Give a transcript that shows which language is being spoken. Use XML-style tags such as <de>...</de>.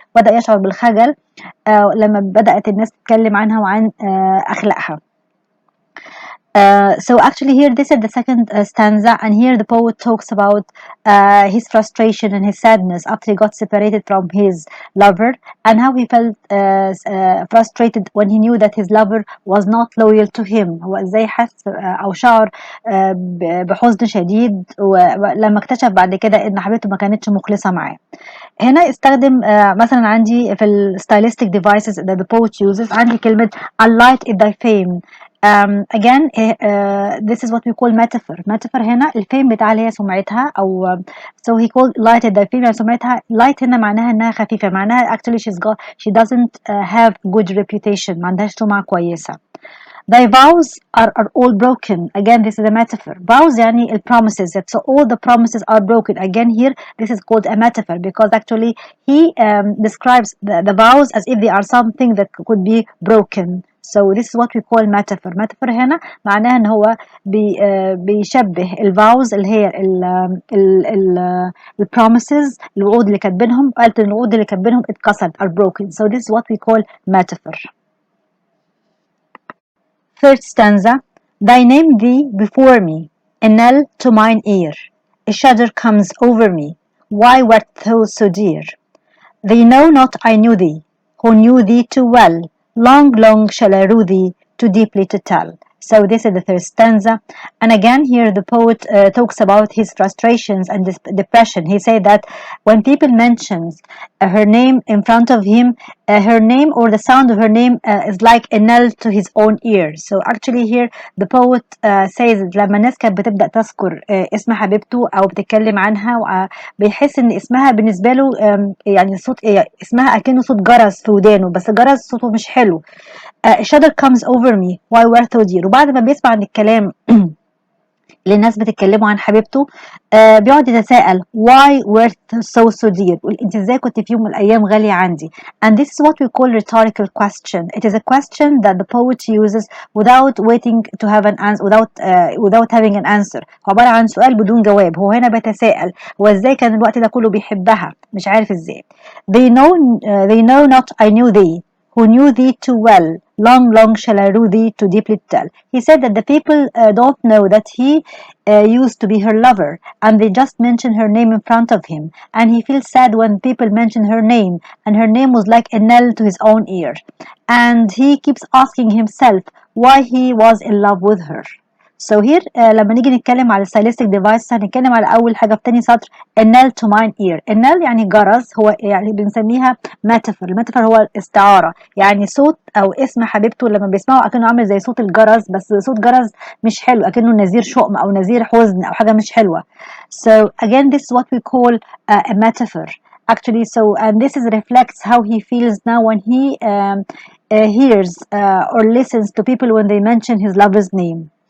<ar>بدأ يشعر بالخجل لما بدأت الناس تتكلم عنها وعن أخلاقها.</ar> <en>So actually here this is the second stanza, and here the poet talks about his frustration and his sadness after he got separated from his lover, and how he felt frustrated when he knew that his lover was not loyal to him.</en> <ar>هو ازاي حس او شعر بحزن شديد لما اكتشف بعد كده ان حبيبته ما كانتش مخلصة معاه. هنا استخدم مثلا عندي في ال</ar> <en>stylistic devices that the poet uses</en> <ar>عندي كلمة</ar> <en>a light is thy fame. Again this is what we call metaphor.</en> <ar>Metaphor هنا الفيم بتاعها اللي هي سمعتها أو</ar> <en>so he called light is thy fame</en> <ar>يعني سمعتها. light هنا معناها إنها خفيفة، معناها</ar> <en>actually she doesn't have good reputation،</en> <ar>ما عندهاش سمعة كويسة.</ar> <en>Thy vows are all broken. Again, this is a metaphor. Vows يعني promises. So all the promises are broken. Again, here this is called a metaphor because actually he describes the vows as if they are something that could be broken. So this is what we call metaphor.</en> <ar>Metaphor هنا معناها إن هو بيشبه الvows اللي هي ال promises، الوعود اللي كاتبينهم، قالت إن الوعود اللي كاتبينهم اتكسرت</ar> <en>are broken. So this is what we call metaphor. Third stanza. Thy name thee before me, a knell to mine ear. A shudder comes over me. Why wert thou so dear? They know not I knew thee, who knew thee too well. Long, long shall I rue thee, too deeply to tell. So this is the third stanza. And again here the poet talks about his frustrations and depression. He said that when people mentions her name in front of him, her name or the sound of her name is like a knell to his own ear. So actually here the poet says</en> <ar>لما الناس كانت بتبدأ تذكر اسم حبيبته أو بتتكلم عنها بيحس إن اسمها بالنسبة له يعني صوت اسمها أكنه صوت جرس في ودانه، بس جرس صوته مش حلو.</ar> <en>A shudder comes over me why were so dear.</en> <ar>وبعد ما بيسمع عن الكلام اللي الناس بتتكلموا عن حبيبته بيقعد يتساءل</ar> <en>why were so dear.</en> <ar>يقول انت ازاي كنت في يوم من الايام غاليه عندي.</ar> <en>And this is what we call rhetorical question. It is a question that the poet uses without waiting to have an answer, without having an answer.</en> <ar>عباره عن سؤال بدون جواب. هو هنا بيتساءل هو ازاي كان الوقت ده كله بيحبها، مش عارف ازاي.</ar> <en>They know not I knew thee who knew thee too well. Long shall I rue thee to deeply tell. He said that the people don't know that he used to be her lover, and they just mention her name in front of him. And he feels sad when people mention her name, and her name was like a knell to his own ear. And he keeps asking himself why he was in love with her. So here</en> <ar>لما نيجي نتكلم على stylistic device هنتكلم على أول حاجة في تاني سطر</ar> <en>a knell to mine ear.</en> <ar>a knell يعني جرس، هو يعني بنسميها metaphor. الميتافور هو الاستعارة، يعني صوت أو اسم حبيبته لما بيسمعه أكنه عامل زي صوت الجرس، بس صوت جرس مش حلو، أكنه نذير شؤم أو نذير حزن أو حاجة مش حلوة.</ar> <en>So again this is what we call a metaphor actually. So and this is reflects how he feels now when he hears or listens to people when they mention his lover's name.</en>